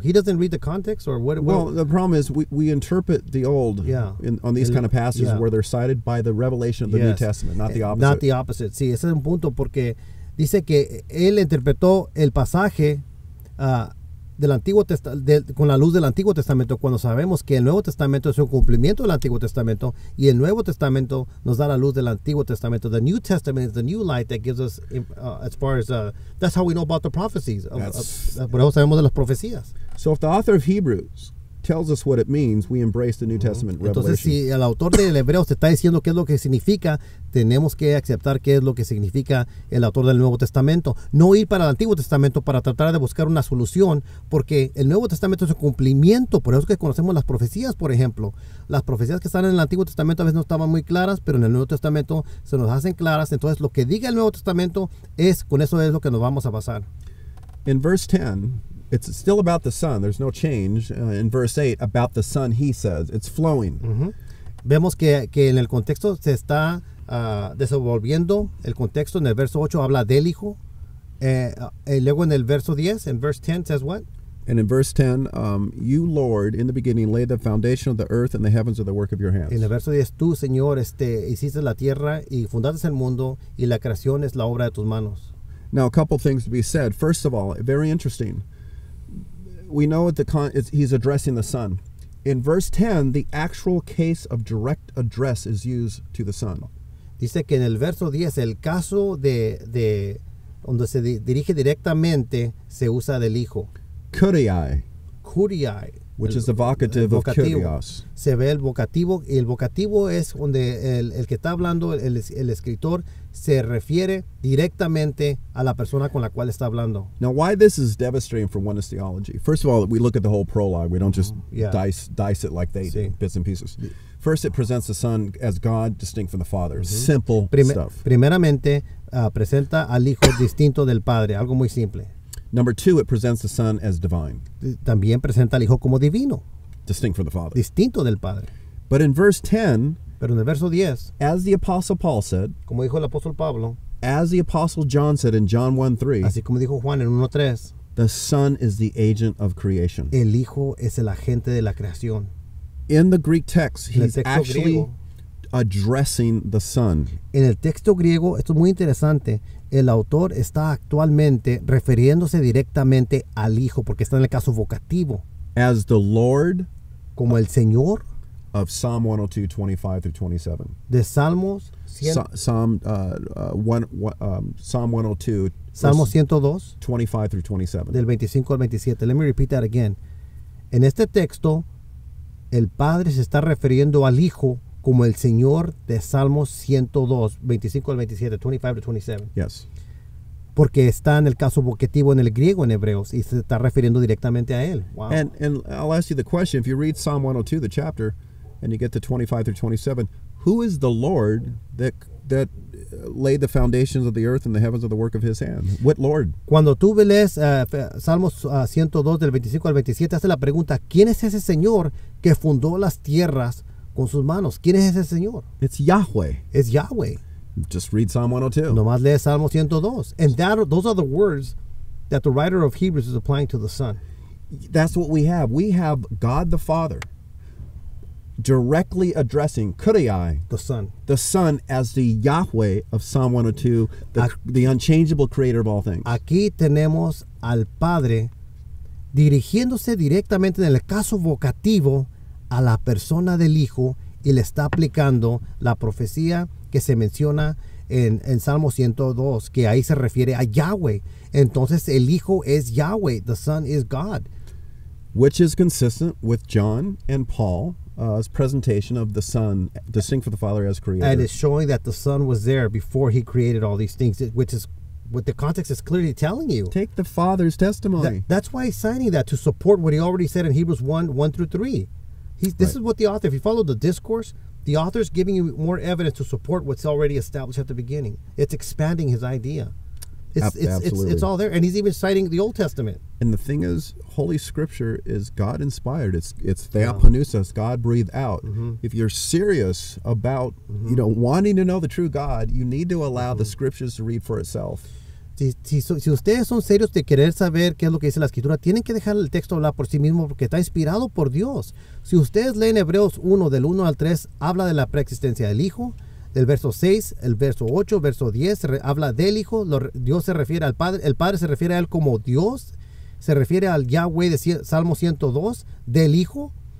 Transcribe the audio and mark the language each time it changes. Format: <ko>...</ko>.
<en>He doesn't read the context, or what? Well, the problem is we interpret the old on these kind of passages where they're cited by the revelation of the New Testament, not the opposite. Not the opposite.</en> <es>Sí, ese es un punto porque dice que él interpretó el pasaje del Antiguo con la luz del Antiguo Testamento, cuando sabemos que el Nuevo Testamento es un cumplimiento del Antiguo Testamento y el Nuevo Testamento nos da la luz del Antiguo Testamento.</es> <en>The New Testament is the new light that gives us, as far as that's how we know about the prophecies.</en> <es>Por eso sabemos de las profecías.</es> <en>So if the author of Hebrews tells us what it means, we embrace the New Testament revelation.</en> <es>Entonces, si el autor del Hebreos te está diciendo qué es lo que significa, tenemos que aceptar qué es lo que significa el autor del Nuevo Testamento. No ir para el Antiguo Testamento para tratar de buscar una solución, porque el Nuevo Testamento es un cumplimiento. Por eso es que conocemos las profecías, por ejemplo. Las profecías que están en el Antiguo Testamento a veces no estaban muy claras, pero en el Nuevo Testamento se nos hacen claras. Entonces, lo que diga el Nuevo Testamento con eso es lo que nos vamos a basar.</es> <en>In verse 10, it's still about the Son. There's no change. In verse 8, about the Son, he says. It's flowing.</en> <es>Vemos que en el contexto se está desenvolviendo. El contexto en el verso 8 habla del Hijo. Luego en el verso 10, en</es> <en>verse 10 says what? And in verse 10, you, Lord, in the beginning laid the foundation of the earth, and the heavens are the work of your hands.</en> <es>En el verso 10, tú, Señor, hiciste la tierra y fundaste el mundo, y la creación es la obra de tus manos.</es> <en>Now, a couple things to be said. First of all, very interesting. We know he's addressing the Son. In verse 10, the actual case of direct address is used to the Son.</en> <es>Dice que en el verso 10, el caso de donde se dirige directamente se usa del Hijo.</es> <en>Kuriai. Which is the vocative of kurios.</en> <es>Se ve el vocativo, y el vocativo es donde el que está hablando, el escritor, se refiere directamente a la persona con la cual está hablando.</es> <en>Now, why this is devastating for oneness theology? First of all, we look at the whole prologue. We don't just dice it like they do, bits and pieces. First, it presents the Son as God, distinct from the Father. Simple stuff.</en> <es>Primeramente, presenta al Hijo distinto del Padre, algo muy simple.</es> <en>Number 2, it presents the Son as divine.</en> <es>También presenta al Hijo como divino.</es> <en>Distinct from the Father.</en> <es>Distinto del Padre.</es> <en>But in verse 10,</en> <es>pero en el verso 10,</es> <en>as the Apostle Paul said,</en> <es>como dijo el apóstol Pablo,</es> <en>as the Apostle John said in John 1:3,</en> <es>así como dijo Juan en 1:3,</es> <en>the Son is the agent of creation.</en> <es>El Hijo es el agente de la creación.</es> <en>In the Greek text, he's actually addressing the Son.</en> <es>En el texto griego, esto es muy interesante, el autor está actualmente refiriéndose directamente al Hijo, porque está en el caso vocativo.</es> <en>As the Lord</en> <es>Como el Señor</es> <en>of Psalm 102, 25 through 27.</en> <es>de Salmos,</es> <en>Psalm 102,</en> <es>Salmo 102,</es> <en>25 through 27.</en> <es>del 25 al 27.</es> <en>Let me repeat that again.</en> <es>En este texto, el Padre se está refiriendo al Hijo como el Señor de Salmos 102, 25 al 27,</es> <en>25 to 27. Yes.</en> <es>Porque está en el caso vocativo en el griego en Hebreos y se está refiriendo directamente a Él.</es> <en>Wow. And I'll ask you the question, if you read Psalm 102, the chapter, and you get to 25 through 27, who is the Lord that laid the foundations of the earth and the heavens of the work of his hand? What Lord?</en> <es>Cuando tú lees Salmos 102 del 25 al 27, hace la pregunta, ¿quién es ese Señor que fundó las tierras con sus manos? ¿Quién es ese Señor?</es> <en>It's Yahweh.</en> <es>Es Yahweh.</es> <en>Just read Psalm 102.</en> <es>Nomás lee Salmo 102.</es> <en>And those are the words that the writer of Hebrews is applying to the Son. That's what we have. We have God the Father directly addressing Kuriai, the Son as the Yahweh of Psalm 102, the unchangeable creator of all things.</en> <es>Aquí tenemos al Padre dirigiéndose directamente en el caso vocativo a la persona del Hijo y le está aplicando la profecía que se menciona en Salmo 102, que ahí se refiere a Yahweh. Entonces el Hijo es Yahweh,</es> <en>the Son is God. Which is consistent with John and Paul's presentation of the Son, distinct from the Father as creator. And it's showing that the Son was there before he created all these things, which is what the context is clearly telling you. Take the Father's testimony. That's why he's signing that, to support what he already said in Hebrews 1 through 3. This is what the author, if you follow the discourse, the author's giving you more evidence to support what's already established at the beginning. It's expanding his idea. It's all there. And he's even citing the Old Testament. And the thing is, Holy Scripture is God inspired. It's theopneustos, God breathed out. Mm-hmm. If you're serious about wanting to know the true God, you need to allow the Scriptures to read for itself.</en> <es>Si ustedes son serios de querer saber qué es lo que dice la Escritura, tienen que dejar el texto hablar por sí mismo, porque está inspirado por Dios. Si ustedes leen Hebreos 1, del 1 al 3, habla de la preexistencia del Hijo. Del verso 6, el verso 8, verso 10, habla del Hijo. Dios se refiere al Padre. El Padre se refiere a Él como Dios. Se refiere al Yahweh de Salmo 102, del Hijo.</es>